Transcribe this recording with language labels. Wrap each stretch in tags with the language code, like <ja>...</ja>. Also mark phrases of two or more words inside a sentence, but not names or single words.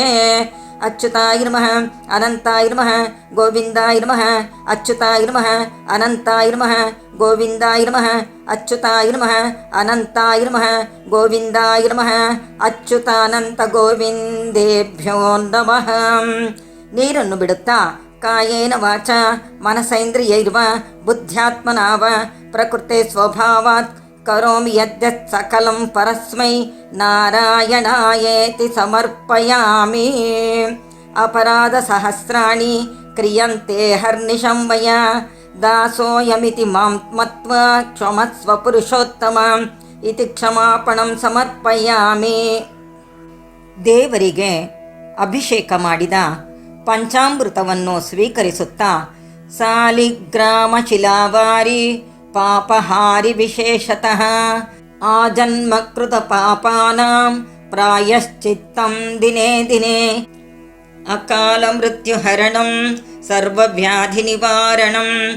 <sa>ಅಚ್ಯುತಾಯ ನಮಃ ಅನಂತಾಯ ನಮಃ ಗೋವಿಂದಾಯ ನಮಃ ಅಚ್ಯುತಾಯ ನಮಃ ಅನಂತಾಯ ನಮಃ ಗೋವಿಂದಾಯ ನಮಃ ಅಚ್ಯುತಾಯ ನಮಃ ಅನಂತಾಯ ನಮಃ ಗೋವಿಂದಾಯ ನಮಃ ಅಚ್ಯುತಾನಂತ ಗೋವಿಂದೇಭ್ಯೋ ನಮಃ.</sa> <kn>ನೀರನ್ನು ಬಿಡುತ್ತಾ</kn> <sa>ಕಾಯೇನ ವಾಚ ಮನಸೇಂದ್ರಿಯೈರ್ವ ಬುದ್ಧ್ಯಾತ್ಮನಾವ ಪ್ರಕೃತೆ ಸ್ವಭಾವಾತ್ ಕರೋಮಿ ಯದ್ಯತ್ ಸಕಲಂ ಪರಸ್ಮೈ ನಾರಾಯಣಾಯೇತಿ ಸಮರ್ಪಯಾಮಿ. ಅಪರಾಧ ಸಹಸ್ರಾಣಿ ಕ್ರಿಯಂತೆ ಹರ್ನಿಶಂ ಮಯಾ ದಾಸೋಯಮಿತಿ ಮಾಂ ಮತ್ವಾ ಕ್ಷಮಸ್ವ ಪುರುಷೋತ್ತಮ ಇತಿ ಕ್ಷಮಾಪಣಂ ಸಮರ್ಪಯಾಮಿ.</sa> <kn>ದೇವರಿಗೆ ಅಭಿಷೇಕ ಮಾಡಿದ ಪಂಚಾಮೃತವನ್ನು ಸ್ವೀಕರಿಸುತ್ತಾ</kn> <sa>ಸಾಲಿಗ್ರಾಮ ಶಿಲಾವಾರಿ ಪಾಪಹಾರಿ ವಿಶೇಷತಃ ಆಜನ್ಮಕೃತ ಪಾಪಾನಾಂ ಪ್ರಾಯಶ್ಚಿತ್ತಂ ದಿನೇ ದಿನೇ ಅಕಾಲ ಮೃತ್ಯುಹರಣಂ ಸರ್ವವ್ಯಾಧಿ ನಿವಾರಣಂ</sa>